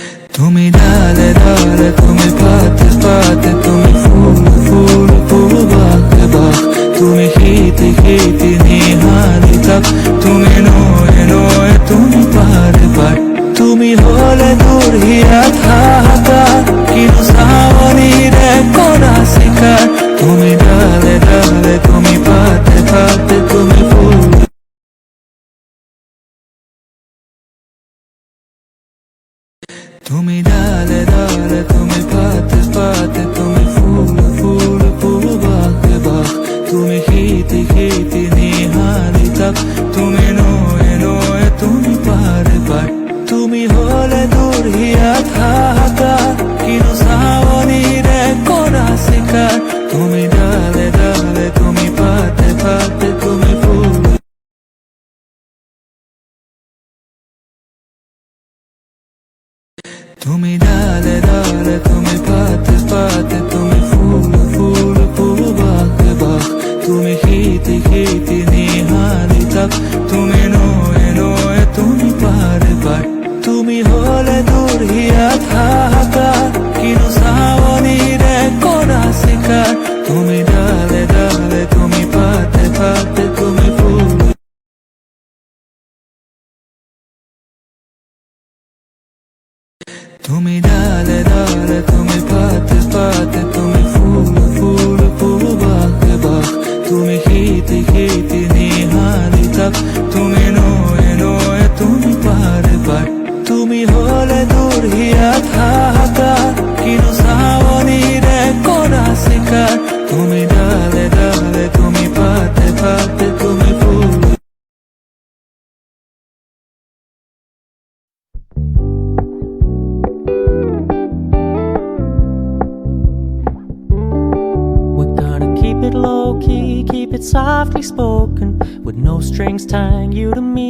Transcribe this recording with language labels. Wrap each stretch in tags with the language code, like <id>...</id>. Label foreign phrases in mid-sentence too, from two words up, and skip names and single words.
<as>তুমি ডালে ডালে, তুমি পাতে পাতে, তুমি ফুল ফুল ফুল বাঁকে বাঁক, তুমি শীতে শীতে নিহালি তাক, তুমি নয়ে নয়ে, তুমি পারে পার, তুমি হলে দূর হিয়া থাকা কিন্তু সাৱনীৰে কৰা শিকাৰ, তুমি ডালে ডালে, তুমি পাতে পাতে, তুমি ফুল তুমি ডালে ডালে, তুমি পাতে পাতে, তুমি ফুল ফুল ফুল বাঁকে বাঁক, তুমি শীতে শীতে নিহালি তাক, তুমি নয়ে নয়ে, তুমি পারে পার, তুমি হলে দূৰ হিয়া থাকা কিন্তু সাৱনীৰে কৰা শিকাৰ, তুমি ডালে ডালে, তুমি পাতে পাতে, তুমি ফুল তুমি ডালে ডালে, তুমি পাতে পাতে, তুমি ফুল ফুল ফুল বাঁকে বাঁক, তুমি শীতে শীতে নিহালি তাক, তুমি নয়ে নয়ে, তুমি পারে পার, তুমি হলে দূৰ হিয়া থাকা কিন্তু সাৱনীৰে কৰা শিকাৰ, তুমি ডালে ডালে, তুমি পাতে পাতে, তুমি ফুল তুমি ডালে ডালে, তুমি পাতে পাতে, তুমি ফুল ফুল ফুল বাঁকে বাঁক, তুমি শীতে শীতে নিহালি তাক, তুমি নয়ে নয়ে, তুমি পারে পার, তুমি হলে দূৰ হিয়া থাকা কিন্তু সাৱনীৰে কৰা শিকাৰ, তুমি ডালে ডালে, তুমি পাতে পাতে, তুমি ফুল</as> <en>Keep it low-key, keep it softly spoken, with no strings tying you to me.</en>